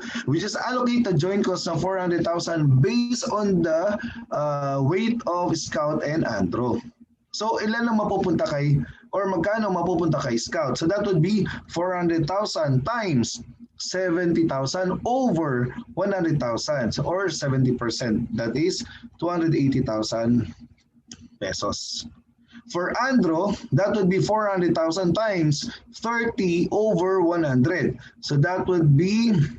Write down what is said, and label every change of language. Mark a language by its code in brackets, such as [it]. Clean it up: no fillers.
[en] We just allocate the joint cost ng 400,000 based on the weight of Scout and Andro. [tl] So ilan ang mapupunta kay, or magkano mapupunta kay Scout? [en] So that would be 400,000 times 70,000 over 100,000, so, or 70%. That is 280,000 pesos. For Andro, that would be 400,000 times 30 over 100. So that would be